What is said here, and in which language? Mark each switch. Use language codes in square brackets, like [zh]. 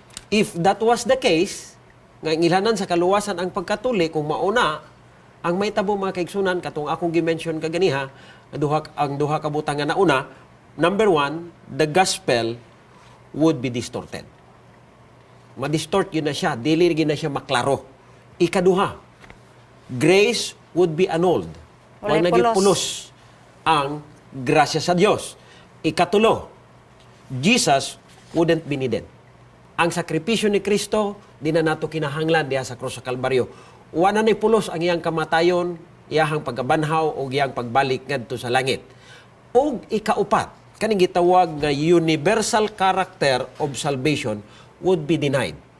[en] If that was the case, [ceb] nga ilhanan sa kaluwasan ang pagkatuli, kung mauna ang may tabo mga kaigsunan katong akong gi-mention kaganiha, ang duha ka butang nga nauna, [en] number one, the gospel would be distorted. [ceb] Ma-distort yun na siya, dili gyud na siya maklaro. [en] Ikaduha, grace would be annulled. [ceb] Walay Wala naging pulos. pulos ang grasya sa Dios. [en] Ikatulo, Jesus wouldn't be needed. [ceb] Ang sakripisyo ni Kristo, di na nato kinahanglan diha sa krus sa Kalbaryo. Wala na'y pulos ang iyang kamatayon, iyahang pagkabanhaw o iyang pagbalik ngadto sa langit. O ikaupat, kaning gitawag nga [en] universal character of salvation would be denied.